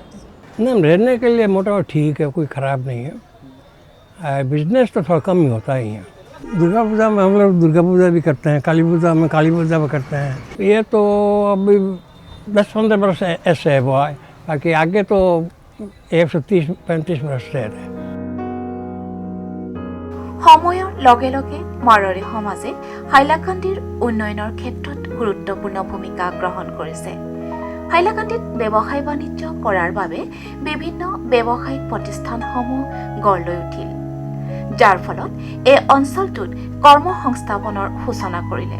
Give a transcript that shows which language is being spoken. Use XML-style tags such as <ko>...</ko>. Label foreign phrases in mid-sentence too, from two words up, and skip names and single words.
<hi>नहीं, रहने के लिए मोटा ठीक है, कोई ख़राब नहीं है। बिजनेस तो थोड़ा कम ही होता है यहाँ। दुर्गा पूजा में हम लोग दुर्गा पूजा भी करते हैं, काली पूजा में काली पूजा भी करते हैं। ये तो अभी 10-15 वर्ष ऐसे है वो है, बाकी आगे तो 130-35 वर्ष से है।</hi> <as>সময়ৰ লগে লগে মাৰোৱাৰী সমাজে হাইলাকান্দিৰ উন্নয়নৰ ক্ষেত্ৰত গুৰুত্বপূৰ্ণ ভূমিকা গ্ৰহণ কৰিছে। হাইলাকান্দিত ব্যৱসায় বাণিজ্য কৰাৰ বাবে বিভিন্ন ব্যৱসায়িক প্ৰতিষ্ঠানসমূহ গঢ় লৈ উঠিল, যাৰ ফলত এই অঞ্চলটোত কৰ্মসংস্থাপনৰ সূচনা কৰিলে।</as>